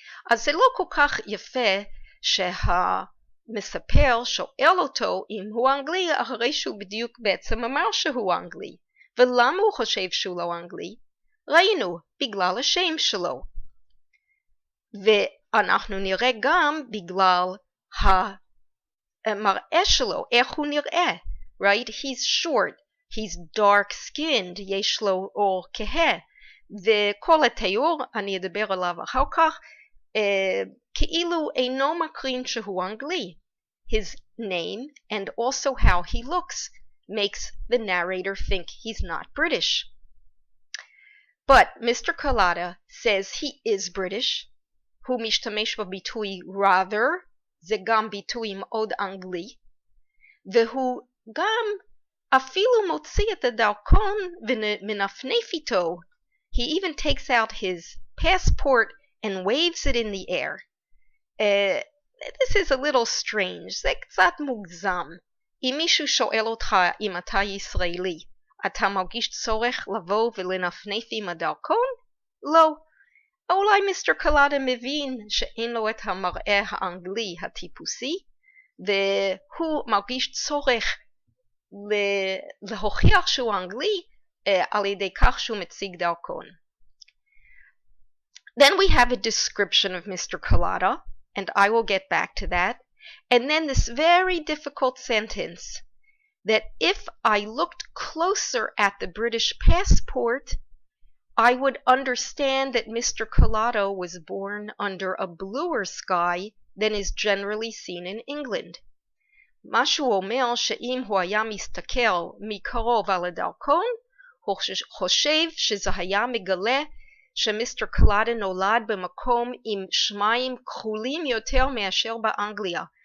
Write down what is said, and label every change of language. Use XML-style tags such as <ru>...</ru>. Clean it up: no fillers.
<he>אז זה לא כל כך יפה שהמספר שואל אותו אם הוא אנגלי, אחרי שהוא בדיוק בעצם אמר שהוא אנגלי. ולמה הוא חושב שהוא לא אנגלי? ראינו, בגלל השם שלו. ואנחנו נראה גם בגלל המראה שלו, איך הוא נראה.</he> <en>Right? He's short, he's dark skinned,</en> <he>יש לו עור כהה. וכל התיאור, אני אדבר עליו אחר כך, כאילו אינו מקרין שהוא אנגלי.</he> <en>His name and also how he looks makes the narrator think he's not British. But Mr. Collada says he is British.</en> <he>הוא משתמש בביטוי rather, זה גם ביטוי מאוד אנגלי, והוא גם אפילו מוציא את הדרכון ומנפנף איתו.</he> <en>He even takes out his passport and waves it in the air. This is a little strange,</en> <he>זה קצת מוגזם. אם מישהו שואל אותך אם אתה ישראלי, אתה מרגיש צורך לבוא ולנפנף עם הדרכון? לא. אולי מיסטר קולדה מבין שאין לו את המראה האנגלי הטיפוסי, והוא מרגיש צורך להוכיח שהוא אנגלי על ידי כך שהוא מציג דרכון.</he> <en>Then we have a description of Mr. Collada, and I will get back to that. And then this very difficult sentence, that if I looked closer at the British passport, I would understand that Mr. Collada was born under a bluer sky than is generally seen in England.</en> <he>מה שהוא אומר שאם הוא היה מסתכל מקרוב על הדרכון, הוא חושב שזה היה מגלה שמיסטר קולדה נולד במקום עם שמיים כחולים יותר מאשר באנגליה.</he>